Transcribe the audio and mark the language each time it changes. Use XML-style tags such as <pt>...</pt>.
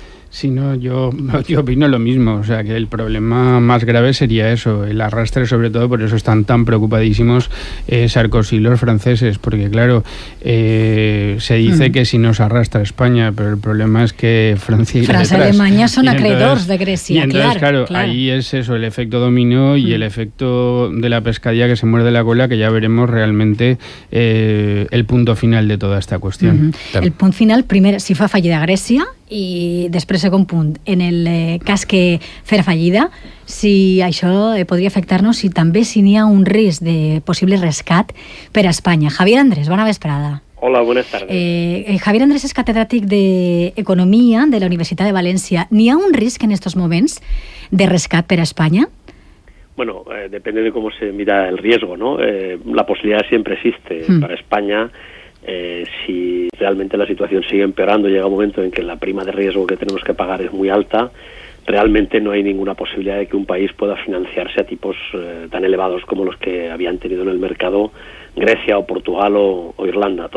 <es>Sí, no, yo opino lo mismo, o sea que el problema más grave sería eso, el arrastre, sobre todo por eso están tan preocupadísimos Sarkozy y los franceses, porque claro, se dice que si nos arrastra España, pero el problema es que Francia y Alemania son acreedores de Grecia, y entonces, claro, ahí es eso, el efecto dominó y el efecto de la pescadilla que se muerde la cola, que ya veremos realmente el punto final de toda esta cuestión. El punto final,</es> <ca>primer, si fa fallida Grècia, i després, segon punt, en el cas que fer fallida, si això podria afectar-nos, si també n'hi ha un risc de possible rescat per a Espanya. Javier Andrés, bona vesprada.</ca> <es>Hola, buenas tardes.</es> <ca>Javier Andrés és catedràtic d'Economia de la Universitat de València. ¿N'hi ha un risc en estos moments de rescat per a Espanya?</ca> <es>Bueno, depende de cómo se mira el riesgo, ¿no? La posibilidad siempre existe para España. Si realmente la situación sigue empeorando, llega un momento en que la prima de riesgo que tenemos que pagar es muy alta, realmente no hay ninguna posibilidad de que un país pueda financiarse a tipos tan elevados como los que habían tenido en el mercado Grecia o Portugal o Irlanda.</es>